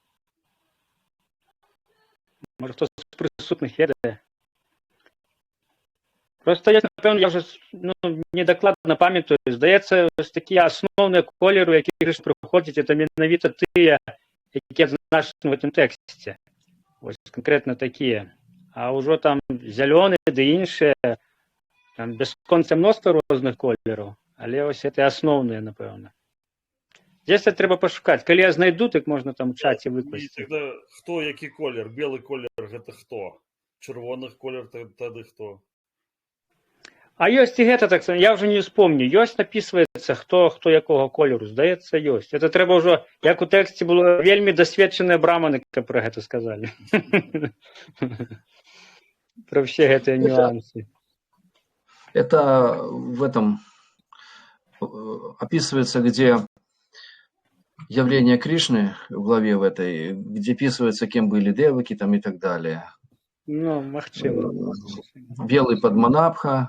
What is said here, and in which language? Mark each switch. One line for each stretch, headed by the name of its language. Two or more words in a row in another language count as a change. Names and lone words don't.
Belarusian: Можа, хто з прысутных ведае? Просто я, напэўна, я ўжо недакладна памятаю. Здаецца, такія асноўныя колеры, які прыходзяць, это менавіта тыя, якія адзначаны
Russian: в этом
Belarusian: тэксце. Вось канкрэтна такія. А ўжо там зялёны ды іншыя, там бясконца мноства розных колераў, але вось это асноўныя, напэўна. Здесь трэба пашукаць. Калі я знайду, так можна там у чаце выкласці. Тогда хто які колер? Белы колер гэта хто? Чырвоных колер тады хто? А ёсць і гэта так, я ўжо не вспомню. Ёсць напісваецца, хто якога колеру. Здаецца, ёсць. Это трэба ўжо, як у тэксце было вельмі дасведчаныя браманы, каб пра гэта сказалі. Пра ўсе гэтыя нюансы.
Russian: Это в этом описывается, где явление Кришны в главе в этой, где описывается, кем были деваки там и так далее.
Belarusian: Махчиво.
Russian: Белый Падманабха.